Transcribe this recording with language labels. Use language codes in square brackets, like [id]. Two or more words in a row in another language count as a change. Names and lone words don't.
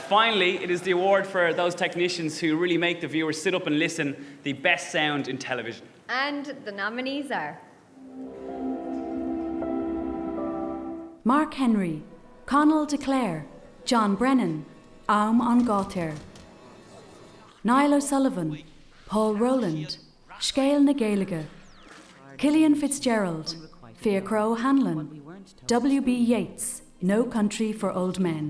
[en] finally, it is the award for those technicians who really make the viewers sit up and listen, the best sound in television. And the nominees are Mark Henry, Conall de Cléir, John Brennan, Aum an Ghátair. Niall O'Sullivan, Paul Rowland, Scéal na Gaeilge, Cillian Fitzgerald, Fiacro Hanlon, W.B. Yeats, No Country for Old Men.